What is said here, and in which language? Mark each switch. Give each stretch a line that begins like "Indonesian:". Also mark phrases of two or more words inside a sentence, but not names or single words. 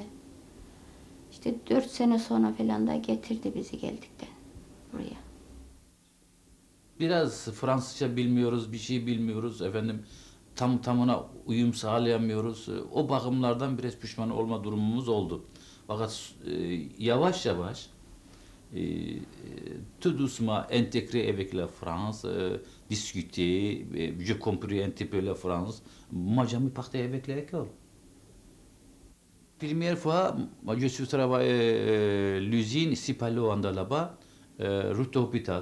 Turkish: İşte 4 sene sonra falan da getirdi bizi geldikten buraya. Biraz Fransızca bilmiyoruz, bir şey bilmiyoruz efendim. Tam tamına uyum sağlayamıyoruz. O bakımlardan biraz pişman olma durumumuz oldu. Fakat yavaş yavaş
French: tout doucement intégré avec la France, discuter, je compris un petit peu la France. Moi, jamais parti avec l'école. Première fois, moi, je suis travaillé l'usine Sipalo Anda là-bas, route hôpital.